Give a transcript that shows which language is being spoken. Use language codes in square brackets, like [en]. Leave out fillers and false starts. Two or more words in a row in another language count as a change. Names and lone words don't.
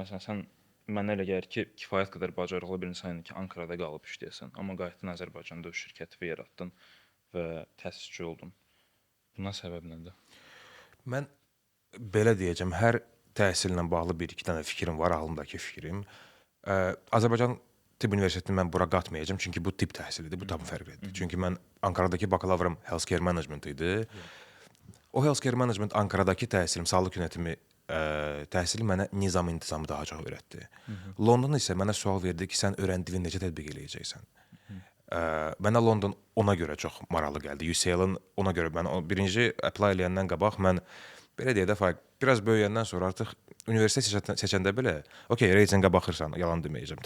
[az] Məsələn, mənə elə gəlir ki, kifayət qədər bacarıqlı bir insan ki, Ankarada qalıb işləyəsən, amma qayıtdın Azərbaycanda öz şirkəti yaratdın və təsisçi oldun. Buna səbəb nədir? Mən belə deyəcəm, hər təhsillə bağlı bir-iki dənə fikrim var, ağlımdakı fikrim. Azərbaycan Tibb Universitetini mən bura qatmayacağam, çünki bu tibb təhsilidir, bu tam fərqlidir. Çünki mən Ankaradakı bakalavrım [en] healthcare management [az] idi. O [en] healthcare management [az] Ankaradakı təhsilim, [tr] sağlıq yönetimi [az] təhsili mənə nizam-intizamı daha çox öyrətdi. London isə mənə sual verdi ki, sən öyrəndiyini necə tətbiq eləyəcəksən? Mənə London ona görə çox maraqlı gəldi. UCL-ın ona görə mən birinci apply eləyəndən qabaq mən belə deyə də biraz böyüyəndən sonra artıq universitet seçəndə belə, okey, reytinqə baxırsan, yalan deməyəcəm.